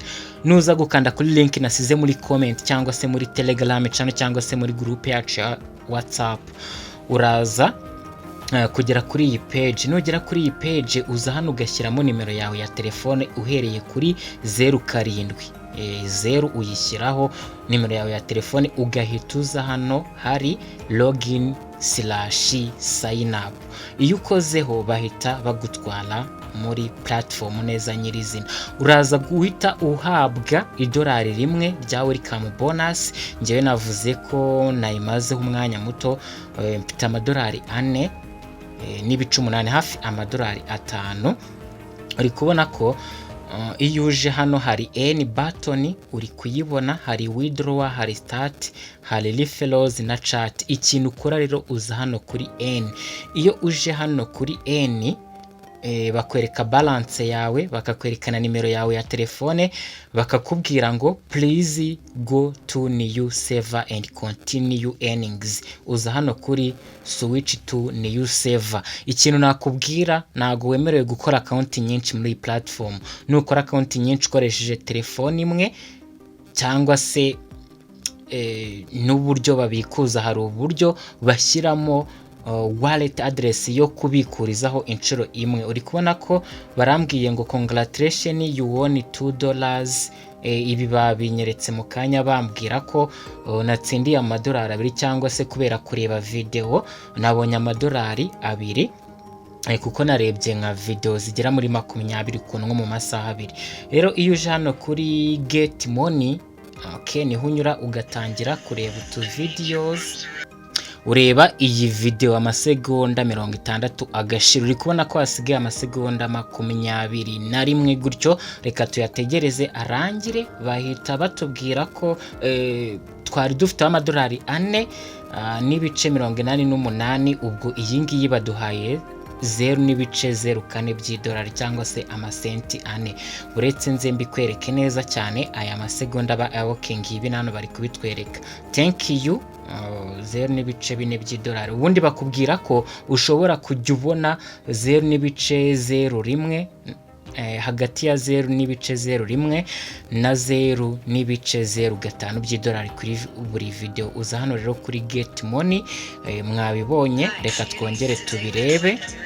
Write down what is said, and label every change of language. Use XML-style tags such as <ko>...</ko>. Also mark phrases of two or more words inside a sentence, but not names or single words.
<rw>Nuza gukanda kuri link nasize muri comment cyangwa se muri Telegram channel cyangwa se muri group yacu ya WhatsApp, uraza kugera kuri iyi page. Nugera kuri iyi page uza hano ugashyiramo nimero yawe ya telefone uhereye kuri 07 0 uyishyiraho nimero yawe ya telefone, ugahita uza hano hari</rw> <en>login/sign up.</en> <rw>Iyo ukozeho bahita bagutwara muri platform neza nyirizina. Uraza guhita uhabwa idolari 1 rya</rw> <en>welcome bonus.</en> <rw>Ngewe navuze ko nayimazeho umwanya muto, mfite amadolari 4 n'ibice 8, hafi amadolari 5. uri kubona ko iyo uje hano hari N button uri kuyibona, hari withdraw, hari start, hari referrals na chat. Ikintu ukora rero uza hano kuri N. Iyo uje hano kuri N bakwereka balance yawe, bakakwerekana nimero yawe ya telefone, bakakubwira ngo</rw> <en>please go to new server and continue earnings.</en> <rw>Uza hano kuri</rw> <en>switch to new server.</en> <rw>Ikintu nakubwira, nago wemerewe gukora account nyinshi muri platform. Nukora account nyinshi ukoresheje telefone imwe cyangwa se n'uburyo babikuza, hari uburyo bashyiramo wallet address yo kubikurizaho inshuro imwe. Uri kubona ko barambwiye ngo</rw> <en>congratulations you won $2.</en> <rw>Ibi babinyeretse mu kanya bambwira ko natsindiye amadolari 2, cyangwa se kubera kureba video nabonye amadolari 2 kuko narebye nka video zigera muri 20 kuntu mu masaha 2. Rero iyo uje hano kuri</rw> <en>get money,</en> <rw>niho unyura ugatangira kureba utu videos. Ureba iyi video amasegonda 60 agashira. Uri kubona ko hasigaye amasegonda 21 gutyo. Reka tuyategereze arangire, bahita batubwira ko twari dufite amadolari 4 n'ibice 88. ubwo iyi ngiyi baduhaye 0.04 by'idolari cyangwa se amasenti 4. Uretse nze mbikwereke neza cyane aya masegonda ba working ibi nano bari kubitwereka.</rw> <en>Thank you</en> <rw>0.4 by'idolari. Ubundi bakubwira ko ushobora kujya ubona 0.01 hagati ya 0.01 na 0.05 by'idolari kuri buri video. Uza hano rero kuri</rw> <en>get money,</en> <rw>mwabibonye, reka twongere tubirebe.</rw>